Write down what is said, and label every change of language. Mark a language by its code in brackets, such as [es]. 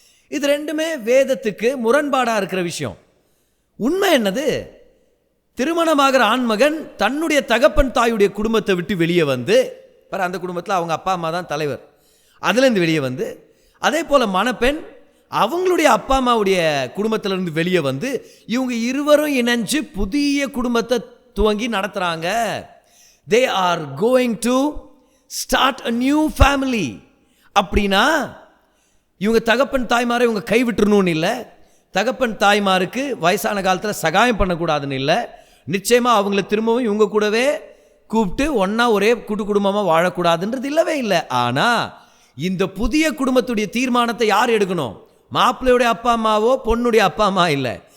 [ta] இது 2மே வேதத்துக்கு முரண்பாடாக இருக்கிற விஷயம். உண்மை என்னது, திருமணமாகிற ஆண்மகன் தன்னுடைய தகப்பன் தாயுடைய குடும்பத்தை விட்டு வெளியே வந்து, அந்த குடும்பத்தில் அவங்க அப்பா அம்மா தான் தலைவர், அதுலேருந்து வெளியே வந்து, அதே போல் மணப்பெண் அவங்களுடைய அப்பா அம்மாவுடைய குடும்பத்திலேருந்து வெளியே வந்து இவங்க இருவரும் இணைஞ்சு புதிய குடும்பத்தை துவங்கி நடத்துகிறாங்க. [en] They are going to start a new family. [ta] அப்படின்னா இவங்க தகப்பன் தாய்மாரை இவங்க கைவிட்டுறணும்னு இல்லை, தகப்பன் தாய்மாருக்கு வயசான காலத்தில் சகாயம் பண்ணக்கூடாதுன்னு இல்லை, நிச்சயமாக அவங்கள திரும்பவும் இவங்க கூடவே கூப்பிட்டு ஒன்றா ஒரே கூட்டு குடும்பமாக வாழக்கூடாதுன்றது இல்லவே இல்லை. ஆனால் இந்த புதிய குடும்பத்துடைய தீர்மானத்தை யார் எடுக்கணும், மாப்பிள்ளையுடைய அப்பா அம்மாவோ பொண்ணுடைய அப்பா அம்மா இல்லை.